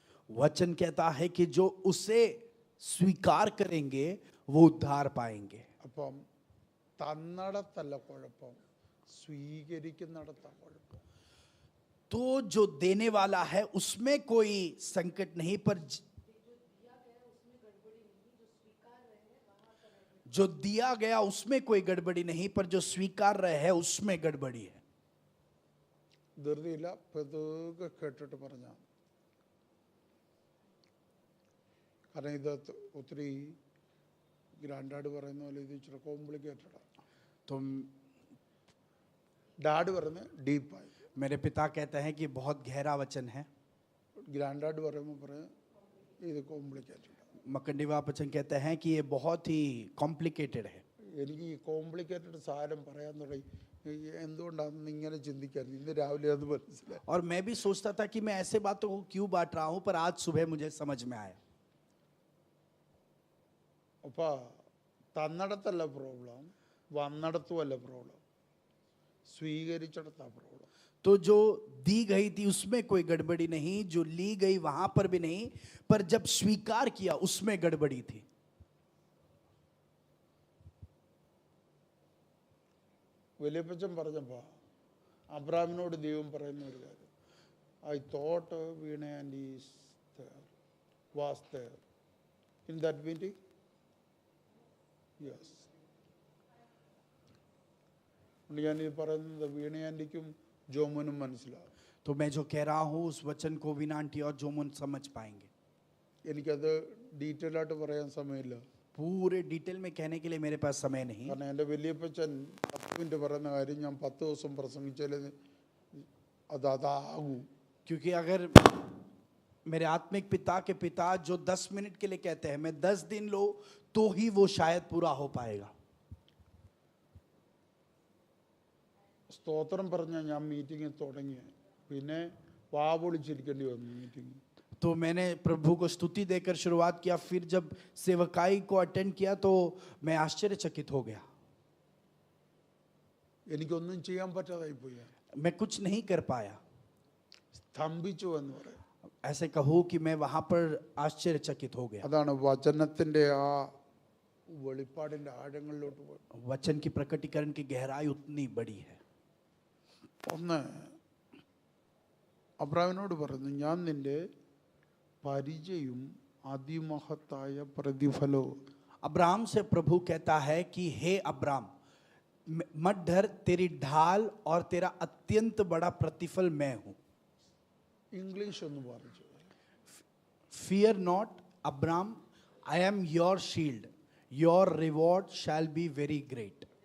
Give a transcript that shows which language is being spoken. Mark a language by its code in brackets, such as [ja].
[hi] वचन कहता है कि जो उसे स्वीकार करेंगे वो उद्धार पाएंगे. [ml] അപ്പം തന്നിടത്തല്ല കുഴപ്പം, സ്വീകരിക്കുന്നിടത്താണ് കുഴപ്പം. [hi] तो जो देने वाला है उसमें कोई संकट नहीं, पर जो दिया गया उसमें कोई गड़बड़ी नहीं, पर जो स्वीकार रहे हैं उसमें गड़बड़ी है. [ml] ധൃതിയില്ല, പതുക്കെ കേട്ടിട്ട് പറഞ്ഞാൽ. കാരണം ഇത് ഒത്തിരി ഗ്രാൻഡാഡ് പറയുന്ന പോലെ ഇത് ഇച്ചിരി കോംപ്ലിക്കേറ്റഡാണ്. [hi] तो [ml] ഡാഡ് പറയുന്നത് ഡീപ്പായി, [hi] मेरे पिता कहते हैं कि बहुत गहरा वचन है. [ml] ഗ്രാൻഡാഡ് പറയുമ്പോൾ പറയും ഇത് കോംപ്ലിക്കേറ്റഡ്. [hi] मकंडीवा वचन कहते हैं कि ये बहुत ही कॉम्प्लिकेटेड है. [ml] എനിക്ക് ഈ കോംപ്ലിക്കേറ്റഡ് സാധനം പറയാൻ തുടങ്ങി എന്തുകൊണ്ടാണെന്ന് ഇങ്ങനെ ചിന്തിക്കാൻ ഇന്ന് രാവിലെ അത് മനസ്സിലായി. [hi] और मैं भी सोचता था कि मैं ऐसे बातों को क्यों बांट रहा हूं, पर आज सुबह मुझे समझ में आया. [ml] അപ്പോൾ തന്നിടത്തല്ല പ്രോബ്ലം, വന്നിടത്തുമല്ല പ്രോബ്ലം, സ്വീകരിച്ചിടത്താണ് പ്രോബ്ലം. [hi] तो जो दी गई थी उसमें कोई गड़बड़ी नहीं, जो ली गई वहां पर भी नहीं, पर जब स्वीकार किया उसमें गड़बड़ी थी. [ml] വലിയപ്പച്ചൻ പറഞ്ഞപ്പോൾ അബ്രാമിനോട് ദൈവം പറയുന്ന ഒരു കാര്യം, [en] I thought Veena and is was there in that meeting. Yes. [ml] ഞാനീ പറയുന്നത് വീണ ആൻറ്റിക്കും ജോമനും മനസ്സിലാവും. [hi] तो मैं जो कह रहा हूं उस वचन को वीना आंटी और जोमुन समझ पाएंगे. [ml] എനിക്കത് ഡീറ്റെയിൽ ആയിട്ട് പറയാൻ സമയമില്ല. [hi] पूरे डिटेल में कहने के लिए मेरे पास समय नहीं. [ml] കാരണം എൻ്റെ വലിയപ്പച്ചൻ 10 മിനിറ്റ് പറയുന്ന കാര്യം ഞാൻ 10 ദിവസം പ്രസംഗിച്ചാലേ അതാകൂ. [hi] क्योंकि अगर मेरे आत्मिक पिता के पिता जो 10 मिनट के लिए कहते हैं मैं 10 दिन लो तो ही वो शायद पूरा हो पाएगा. [ml] സ്തോത്രം പറഞ്ഞ ഞാൻ മീറ്റിംഗ് തുടങ്ങി, പിന്നെ വാവൊളിച്ചിരിക്കേണ്ടി വന്നു മീറ്റിംഗ്. [hi] तो मैंने प्रभु को स्तुति देकर शुरुआत किया, फिर जब सेवकाई को अटेंड किया तो मैं आश्चर्यचकित हो गया. [ml] എനിക്കൊന്നും ചെയ്യാൻ പറ്റാതായി പോയി, [hi] मैं कुछ नहीं कर पाया. [ml] സ്തംഭിച്ചു എന്ന് പറയാം. [hi] ऐसे कहूँ कि मैं वहां पर आश्चर्यचकित हो गया. [ml] അതാണ് വചനത്തിന്റെ ആ വെളിപ്പാടിന്റെ ആഴങ്ങളിലോട്ട് പോയി. [hi] वचन की प्रकटीकरण की गहराई उतनी बड़ी है. [ml] ഒന്ന് അബ്രാമിനോട് പറഞ്ഞു, ഞാൻ നിന്റെ പരിചയും അതിമഹത്തായ പ്രതിഫലവും. [hi] अब्राम से प्रभु कहता है कि हे अब्राम मत डर, तेरी ढाल और तेरा अत्यंत बड़ा प्रतिफल मैं हूं. [ml] ഇംഗ്ലീഷ് ഒന്ന് പറഞ്ഞു. [en] Fear not, Abram, I am your shield. Your reward shall be very great.